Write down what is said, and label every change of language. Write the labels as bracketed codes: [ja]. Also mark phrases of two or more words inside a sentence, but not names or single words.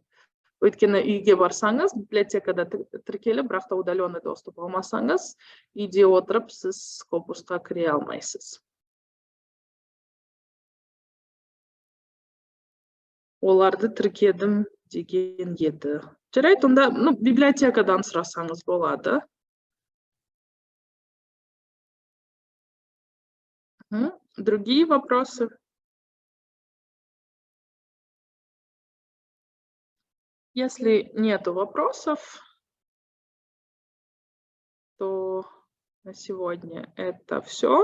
[kk] Өйткені үйге барсаңыз, библиотекада тіркеліп, бірақ та [ru] удаленный доступ [kk] алмасаңыз, үйде отырып, сіз Scopusқа кіре алмайсыз. Оларды тіркедім деген еді. Жарайды, онда библиотекадан сұрасаңыз болады. [ru] Другие вопросы? Если нету вопросов, то на сегодня это все.